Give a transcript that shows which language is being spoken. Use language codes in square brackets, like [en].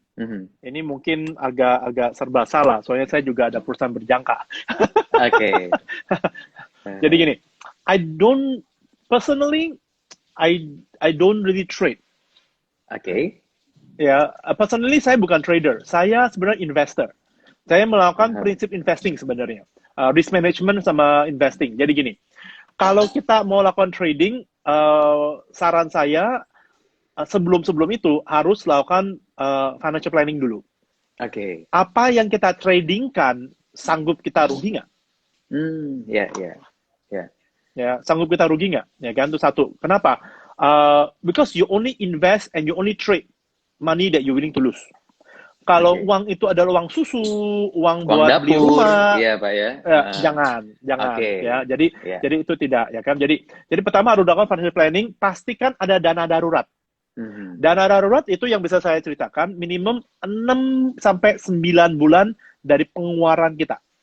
[id] Ini mungkin agak serba salah, soalnya saya juga ada perusahaan berjangka. Oke. Jadi gini, [en] I don't personally, I don't really trade. [id] Oke. Ya, personally saya bukan trader, saya sebenarnya investor. Saya melakukan prinsip investing sebenarnya, risk management sama investing. Jadi gini, kalau kita mau lakukan trading, saran saya sebelum itu harus lakukan financial planning dulu. Oke. Apa yang kita tradingkan sanggup kita rugi nggak? Ya. Ya, sanggup kita rugi nggak? Ya kan, itu satu. Kenapa? [en] Because you only invest and you only trade money that you're willing to lose. [id] Kalau uang itu adalah uang susu, uang buat dapur, beli rumah, iya Pak ya. jangan, [en] Okay. [id] ya. Jadi itu tidak, ya kan. Jadi pertama harus lakukan financial planning, pastikan ada dana darurat. Dana darurat itu yang bisa saya ceritakan minimum 6 sampai 9 bulan dari pengeluaran kita.